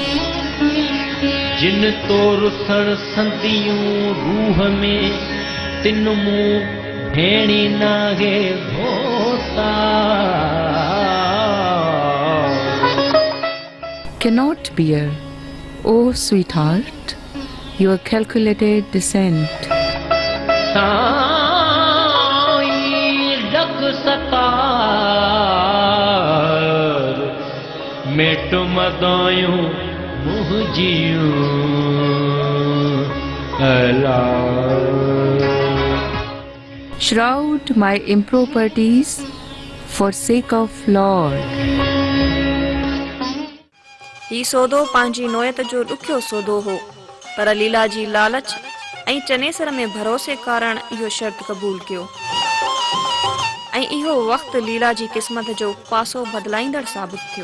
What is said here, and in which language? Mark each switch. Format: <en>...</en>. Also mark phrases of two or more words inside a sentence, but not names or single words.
<sd>जिन तो रुसण संदियूं रूह में तिन मुंह भेणी नागे होता।</sd> <en>Cannot bear, O sweetheart, your calculated descent.</en> <sd>मेट मदायूं मुहजियूं अला।</sd> <en>Shroud my improprieties for sake of Lord.</en> <sd>ही सौदो पंहिंजी नोयत जो ॾुखियो सौदो हो पर लीला जी लालच ऐं चनेसर में भरोसे कारण इहो शर्त क़बूल कयो ऐं इहो वक़्तु लीला जी क़िस्मत जो पासो बदिलाईंदड़ साबित थियो।</sd>